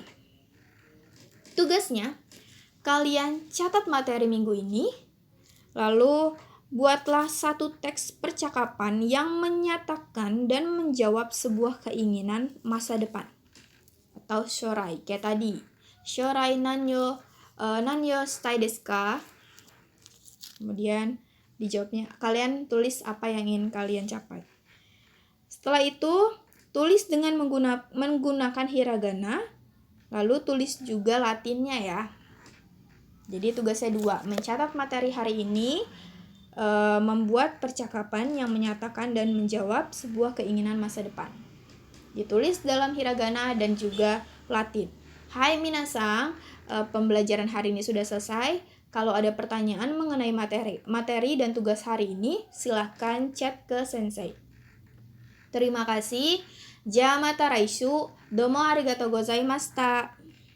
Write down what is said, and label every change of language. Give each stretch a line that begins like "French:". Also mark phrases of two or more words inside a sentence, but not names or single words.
Indonesian: Tugasnya, kalian catat materi minggu ini, lalu buatlah satu teks percakapan yang menyatakan dan menjawab sebuah keinginan masa depan atau shourai. Kayak tadi,
Japanese: 将来何をしたいですか?
Indonesian: Kemudian dijawabnya, kalian tulis apa yang ingin kalian capai. Setelah itu, tulis dengan menggunakan hiragana, lalu tulis juga latinnya ya. Jadi tugasnya 2, mencatat materi hari ini, membuat percakapan yang menyatakan dan menjawab sebuah keinginan masa depan. Ditulis dalam hiragana dan juga latin.
Japanese: はいみなさん,
Indonesian: pembelajaran hari ini sudah selesai. Kalau ada pertanyaan mengenai materi dan tugas hari ini, silahkan chat ke sensei. Terima kasih.
Japanese: じゃまた来週. どうもありがとうございました.